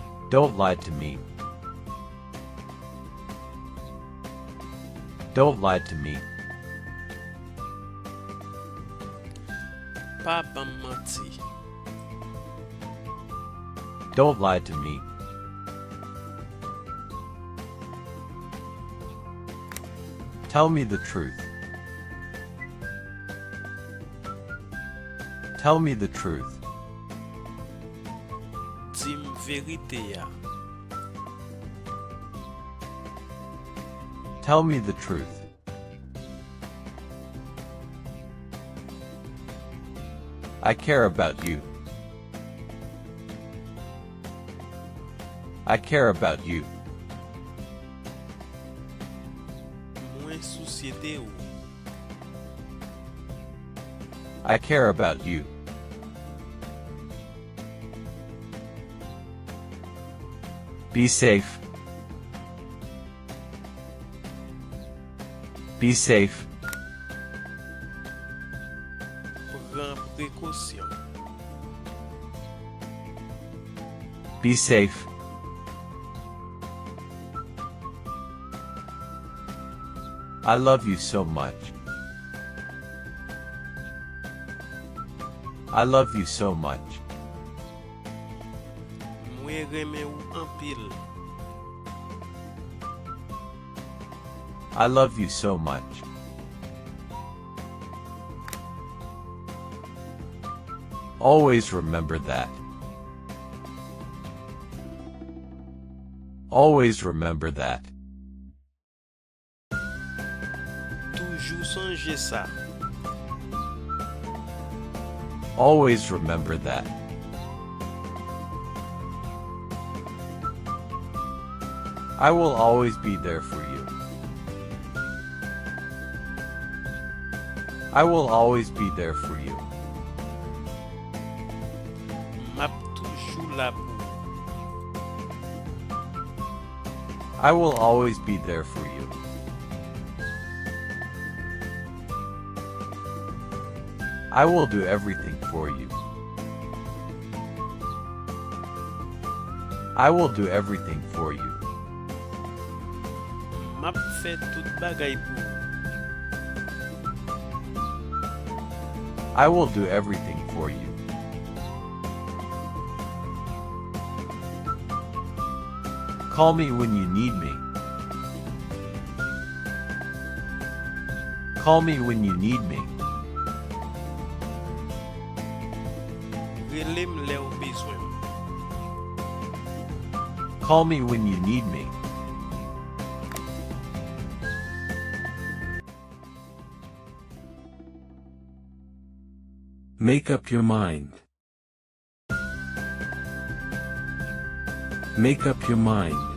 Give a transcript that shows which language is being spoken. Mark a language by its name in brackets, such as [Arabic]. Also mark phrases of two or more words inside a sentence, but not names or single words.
[English] Don't lie to me. Don't lie to me. [Haitian Creole] Pa ban manti. [English] Don't lie to me. Tell me the truth. Tell me the truth. [Haitian Creole] Dim verite ya. [English] Tell me the truth. I care about you. I care about you. [Haitian Creole] Mwen soucie de ou. [English] I care about you. Be safe. Be safe. [Haitian Creole] Pran précaution. [English] Be safe. I love you so much. I love you so much. [Haitian Creole] Mwen reme ou an pil. [English] I love you so much. Always remember that. Always remember that. [Haitian Creole] Toujou sonje sa. [English] Always remember that. I will always be there for you. I will always be there for you. [Haitian Creole] Map toujou la pou. [English] I will always be there for you. I will do everything for you. I will do everything for you. [Haitian Creole] Map fè tout bagay pou. [English] I will do everything for you. Call me when you need me. Call me when you need me. [Haitian Creole] Relem le ou bezwen. [English] Call me when you need me. Make up your mind. Make up your mind.